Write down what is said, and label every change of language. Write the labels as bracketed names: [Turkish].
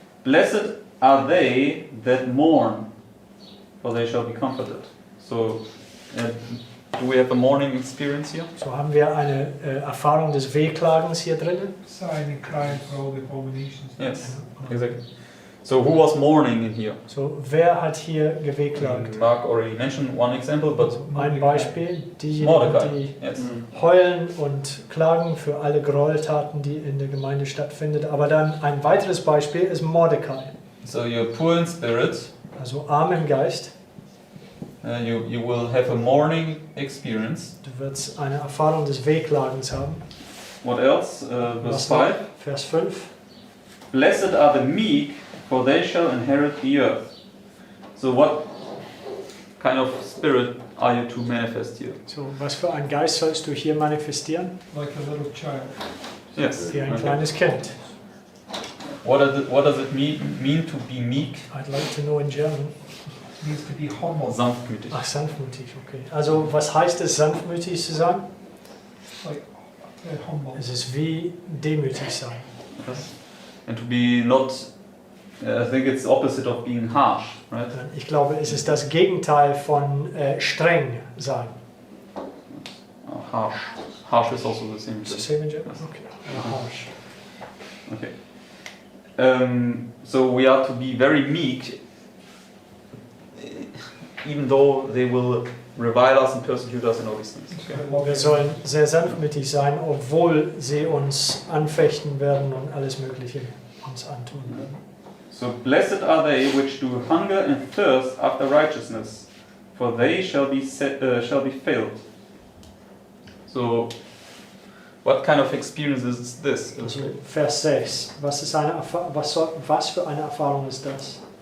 [English] Blessed are they that mourn, for they shall be comforted. So, do we have a mourning experience here? [German] So haben wir eine Erfahrung des Wehklagens hier drinnen. [English] Sighing and crying for all the abominations. Yes, exactly. So, who was mourning in here? [German] So wer hat hier gewehklagt? [English] Mark already mentioned one example, but [German] Ein Beispiel, diejenigen, [English] Mordecai. [German] die [English] Yes. [German] heulen und klagen für alle Gräueltaten, die in der Gemeinde stattfinden. Aber dann ein weiteres Beispiel ist Mordecai. [English] So, you're poor in spirit. [German] Also arm im Geist. [English] You will have a mourning experience. [German] Du wirst eine Erfahrung des Wehklagens haben. [English] What else? Verse [German] Was [English] 5. [German] noch? Vers 5. [English] Blessed are the meek, for they shall inherit the earth. So what kind of spirit are you to manifest here? So, was für ein Geist sollst du hier manifestieren? Like a little child. Yes. [German] Wie ein [English] Okay. [German] kleines Kind. [English] What does it mean to be meek? I'd like to know in German. It means to be humble. [German] Sanftmütig. Ach, sanftmütig, okay. Also, was heißt es, sanftmütig zu sein? [English] Like humble. [German] Es ist wie demütig sein. [English] Yes. And to be not, I think it's the opposite of being harsh, right? [German] Ich glaube, es ist das Gegenteil von streng sein. [English] Harsh. Harsh is also the same. Is it the same in German? Yes. Okay. Harsh. Okay. So we are to be very meek, even though they will revile us and persecute us and all these things. Okay. [German] Wir sollen sehr sanftmütig sein, obwohl sie uns anfechten werden und alles Mögliche uns antun werden. [English] So blessed are they which do hunger and thirst after righteousness, for they shall be filled. So, what kind of experience is this? [German] Also Vers 6. Was für eine Erfahrung ist das?